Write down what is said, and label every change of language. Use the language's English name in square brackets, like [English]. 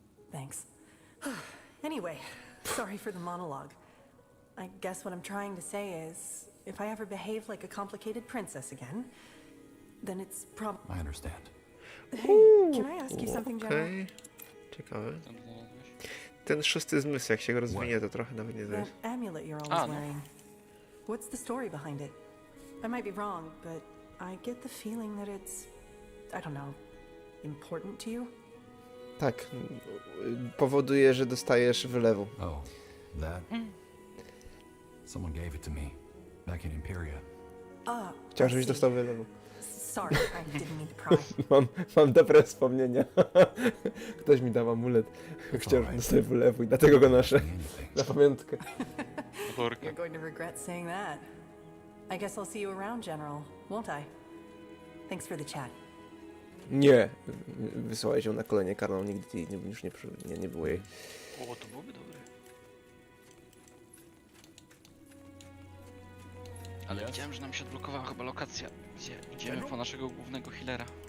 [English] Thanks. Anyway, sorry for the monologue. I guess what I'm trying to say is, if I ever behave like a complicated princess again, then it's I understand. Hey, can I ask you something, General? [Polish] Okej. Ciekawe. Ten szósty zmysł, jak się go rozwinie, to trochę nawet nie [English] That [Polish] zależy. [English] amulet you're always wearing. What's the story behind it? I might be wrong, but I get the feeling that it's, I don't know, important to you? [Polish] Tak. Powoduje, że dostajesz wylewu. [English] Oh, that? Someone gave it to me, back in Imperia. [Polish] Chciałem, żebyś dostał wylewu. [English] Sorry, I didn't mean to pry. [Polish] Mam dobre wspomnienia. Ktoś mi dał amulet. Chciał, żebym dostał wylewu i dlatego go noszę. Na pamiątkę. [English] You're going to regret saying that. I guess I'll see you around, General, won't I? Thanks for the chat. [Polish] Nie. Wysłałeś ją na kolenie karną, nigdy już nie było jej. O, to byłoby dobre. Ale widziałem, że nam się odblokowała chyba lokacja, gdzie idziemy po naszego głównego healera.